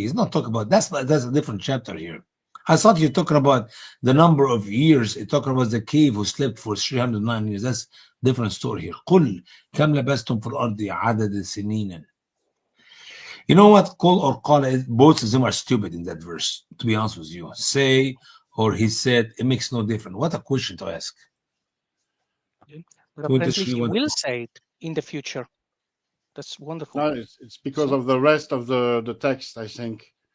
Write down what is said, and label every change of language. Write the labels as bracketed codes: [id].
[en] He's not talking about that's a different chapter here. I thought you're talking about the number of years. You're talking about the cave who slept for 309 years. That's different story here. [ar] قل كم لبثتم في الأرض عدد سنين. [en] You know what? Qul or qala, both of them are stupid in that verse. To be honest with you, say or he said, it makes no difference. What a question to ask. But apparently he will say it in the future. That's wonderful. No, it's because of the rest of the text, I think.